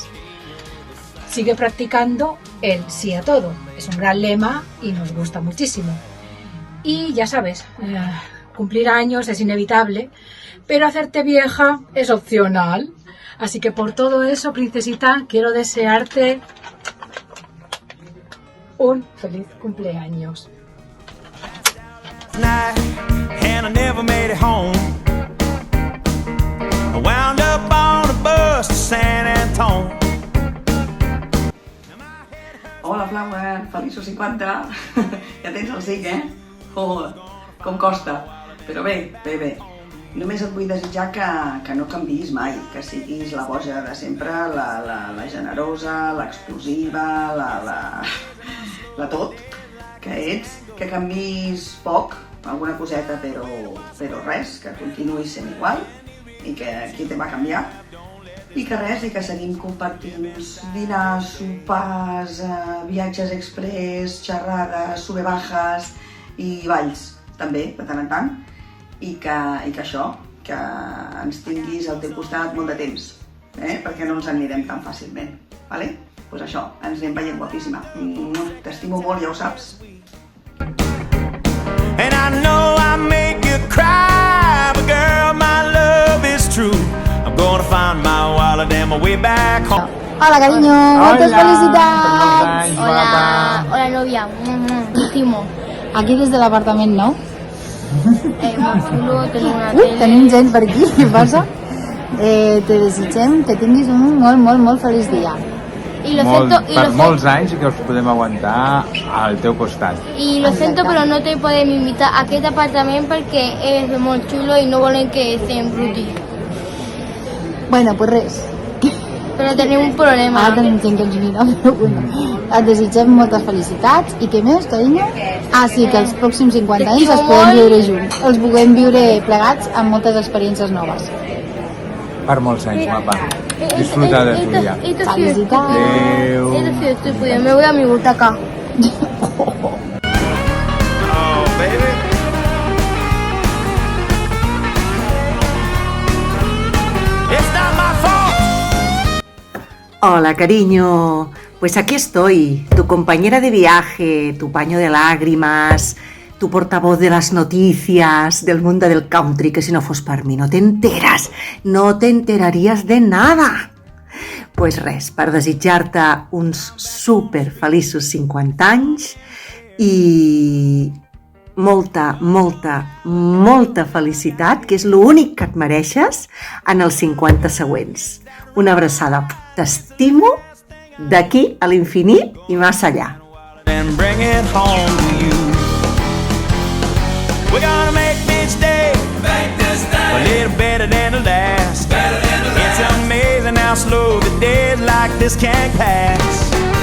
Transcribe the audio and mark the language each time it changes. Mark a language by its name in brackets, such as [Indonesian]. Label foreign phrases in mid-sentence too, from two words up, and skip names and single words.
[Spanish] Sigue practicando el sí a todo, es un gran lema y nos gusta muchísimo. Y ya sabes, cumplir años es inevitable, pero hacerte vieja es opcional. Así que por todo eso, princesita, quiero desearte un feliz cumpleaños. [English] And I never made it home. I wound up on a bus to San Antone. [Catalan] Hola, Flower, feliços 50. Ja tens el SIC, eh? Oh, com costa. Però bé. Només et vull desitjar que no canviïs mai, que siguis la boja de sempre, la generosa, l'explosiva, la tot que ets, que canviïs poc, alguna coseta, però res, que continuïs sent igual i que aquí te va canviar. I que res, i que seguim compartint dinars, sopars, viatges express, xerrades, sube-bajas i balls, també, de tant en tant. I que això, que ens tinguis al teu costat molt de temps, perquè no ens en anirem tan fàcilment. vale? Pues això, ens anem veient, guapíssima. T'estimo molt, ja ho saps. [English] And I know I make you cry, but girl, my love is true. I'm gonna find my wallet and my way back home. [Catalan] Hola, cariño, moltes Hola, felicitats! Hola, hola novia, te estimo. Aquí des de l'apartament nou. Molt xulo, tenim una tele. Tenim gent per aquí, què passa? Te desitgem que tinguis un molt feliç dia. Per molts anys que us podem aguantar al teu costat. [Spanish] Y lo siento, pero [Catalan] no te podem invitar a aquest apartament perquè és molt xulo i no volen que se embruti. Bueno, pues res. Però tenim un problema. Ara tenim gent que ens mira, però bueno. Et desitgem moltes felicitats i què més, carinyo? Sí, que els pròxims 50 anys els podem viure junts. Els puguem viure plegats amb moltes experiències noves. Per molts anys, guapa. [Spanish] Disfruta de tu dia. [Catalan] Felicitats. Adéu. [Spanish] Esto sí estúpido, me voy a mi butaca. [English] Oh, baby. It's not my fault. [Spanish] Hola, cariño. Pues aquí estoy, tu compañera de viaje, tu paño de lágrimas, tu portavoz de las noticias del mundo del country, que [Catalan] si no fos per mi no t'enteraries [Spanish] de nada. [Catalan] Pues res, per desitjar-te uns super feliços 50 anys i molta felicitat, que és l'únic que et mereixes en els 50 següents. Una abraçada. T'estimo d'aquí a l'infinit i més allà. [English] And bring it home to you. We're gonna make this day a little better than the last. It's amazing how slow the days like this can pass.